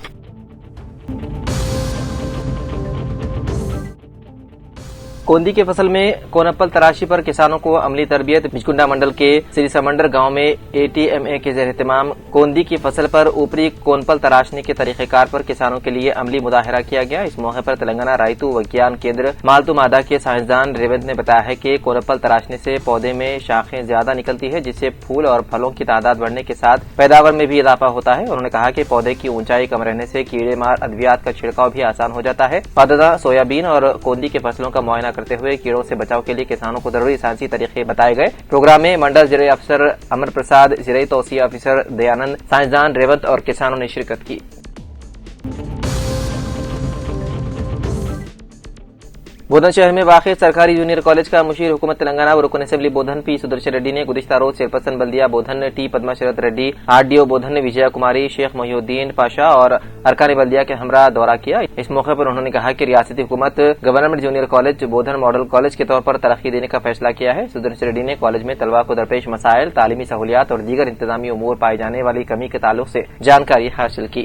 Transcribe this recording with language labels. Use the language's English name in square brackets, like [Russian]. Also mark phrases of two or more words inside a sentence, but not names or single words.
[Urdu] کوندی کی فصل میں کونپل تراشی پر کسانوں کو عملی تربیت۔ بچکنڈا منڈل کے سری سمنڈر گاؤں میں اے ٹی ایم اے کے زیر اہتمام کوندی کی فصل پر اوپری کونپل تراشنے کے طریقہ کار پر کسانوں کے لیے عملی مظاہرہ کیا گیا۔ اس موقع پر تلنگانہ رائتو وگیان کیندر مالتو مادہ کے سائنسدان ریونت نے بتایا ہے کہ کونپل تراشنے سے پودے میں شاخیں زیادہ نکلتی ہے جس سے پھول اور پھلوں کی تعداد بڑھنے کے ساتھ پیداوار میں بھی اضافہ ہوتا ہے۔ انہوں نے کہا کہ پودے کی اونچائی کم رہنے سے کیڑے مار ادویات کا چھڑکاؤ بھی آسان ہو جاتا ہے۔ بعدازاں سویابین اور کوندی کے فصلوں کا معائنہ کرتے ہوئے کیڑوں سے بچاؤ کے لیے کسانوں کو ضروری سائنسی طریقے بتائے گئے۔ پروگرام میں منڈل زرعی افسر امر پرساد، زرعی توسیع افسر دیانند، سائنسدان ریونت اور کسانوں نے شرکت کی۔ بودھن شہر میں واقع سرکاری جونیئر کالج کا مشیر حکومت تلنگانہ و رکن اسمبلی بودھن پی سدرشن ریڈی نے گزشتہ روز چیئرپرسن بلدیہ بودھن ٹی پدما شرت ریڈی RDO بودھن وجیا کماری شیخ محی الدین پاشا اور ارکان بلدیہ کے ہمراہ دورہ کیا۔ اس موقع پر انہوں نے کہا کہ ریاستی حکومت گورنمنٹ جونیئر کالج بودھن ماڈل کالج کے طور پر ترقی دینے کا فیصلہ کیا ہے۔ سدرشن ریڈی نے کالج میں طلبہ کو درپیش مسائل، تعلیمی سہولیات اور دیگر انتظامی امور پائے جانے والی کمی کے تعلق سے جانکاری حاصل کی۔